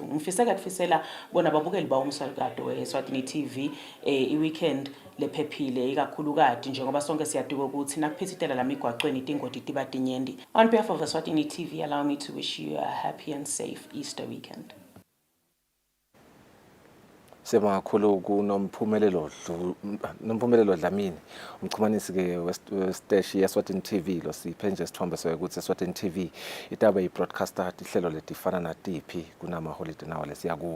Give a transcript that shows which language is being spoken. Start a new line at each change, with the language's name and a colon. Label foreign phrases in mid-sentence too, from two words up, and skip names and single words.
Swati: Ngifiseka kufisela bona babukeli bawo umsakazo weSwatini TV i-weekend lephephile ikakhulukati njengoba sonke siyadika ukuthi nakuphithitela la migwaqweni tingoti tiba tinyendi.
English: On behalf of Eswatini TV, allow me to wish you a happy and safe Easter weekend.
Swati: Sema kakhulu kunoMphumelelo Dlamini umxhumanisi ke wesiteshi yeSwatini TV lo siphe nje sithombe sokuthi eSwatini TV itaba i-broadcaster ihlelo letifana natiphi kunama-holiday nawo lesiya kuwo.